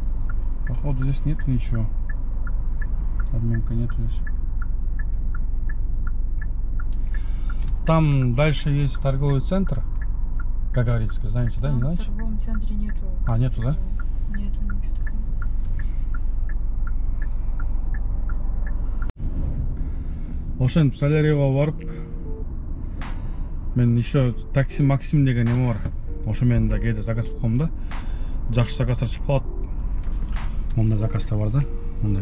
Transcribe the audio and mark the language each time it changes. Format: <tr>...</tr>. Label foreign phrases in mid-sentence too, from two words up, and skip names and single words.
<ru>Походу здесь нет ничего. Обменка нету здесь. Там дальше есть торговый центр Гагаринская, знаете, да? Не В знаете? торговом центре нету. А, нету, да? Нету ничего такого.</ru> <ky>Ошен Солярияга барып, мен еще такси Максим деген неме бар. Ошо мен да кээде заказ кылып коем да. Жакшы заказдар чыгып калат. Мондай заказдар бар да. Мондай.</ky>